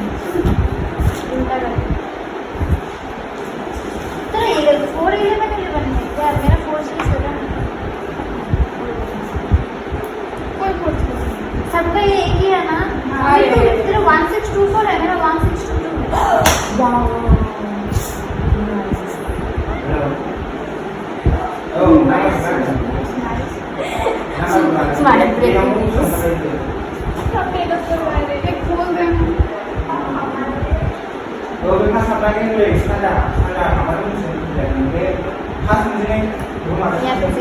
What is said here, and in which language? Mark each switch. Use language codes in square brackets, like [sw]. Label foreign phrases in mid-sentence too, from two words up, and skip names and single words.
[hi] तेरा 411 यार मेरा 467 कोई 467 सबका ये एक ही है ना तेरा 1624 है मेरा 1622 है वाओ [en] Oh, nice. [hi] तुम्हारे ब्रेक [vi] Đối với massage cái người standard nó vẫn để cái phát như thế đúng không ạ?